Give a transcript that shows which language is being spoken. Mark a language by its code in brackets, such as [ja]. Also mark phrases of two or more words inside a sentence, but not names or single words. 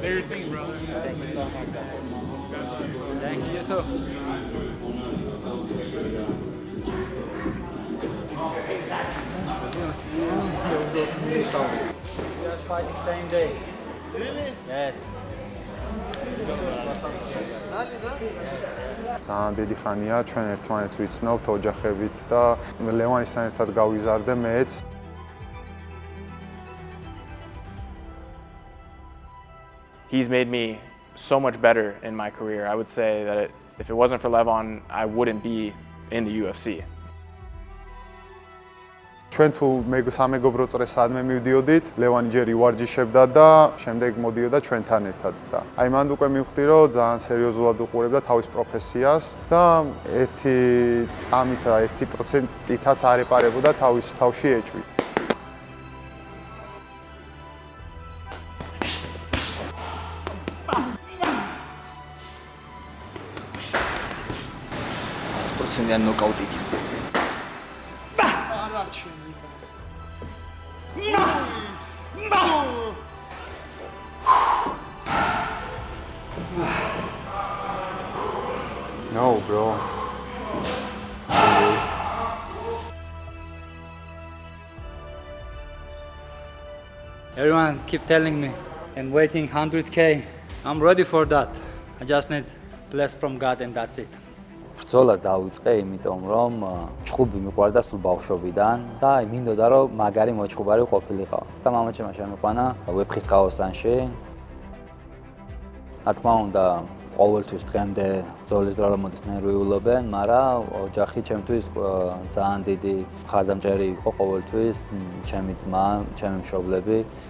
[en] Do your thing, brother. Thank you so much. Thank you, you too. We are fighting same day. Really? Yes. [ka] ძალიან დიდი ხანია ჩვენ ერთმანეთს ვიცნობთ ოჯახებით და ლევანისთან ერთად გავიზარდე მეც. [en] He's made me so much better in my career. I would say that if it wasn't for Levon, I wouldn't be in the UFC. [ka] ჩვენ თუ სამეგობრო წრეს სადმე მივდიოდით, ლევანი ჯერ ივარჯიშებდა და შემდეგ მოდიოდა ჩვენთან ერთად და აი მანდ უკვე მივხვდი, რომ ძალიან სერიოზულად უყურებდა თავის პროფესიას და ერთი წამით და 1%-ითაც არ ეპარებოდა თავის თავში ეჭვი. Procent ნოკაუტი. [en] No, bro. Everyone keep telling me and waiting 100K. I'm ready for that. I just need bless from God and that's it. [ka] ბრძოლა დავიწყე, იმიტომ რომ ჩხუბი მიყვარდა სულ ბავშვობიდან და მინდოდა რომ მაგარი მოჩხუბარი ყოფილიყო. და მამაჩემმა შემიყვანა ვეფხისტყაოსანში. რა თქმა უნდა, ყოველთვის დღემდე ბრძოლის დრო რომ მოდის ნერვიულობენ, მაგრამ ოჯახი ჩემთვის ძალიან დიდი მხარდამჭერი იყო ყოველთვის, ჩემი ძმა, ჩემი მშობლები.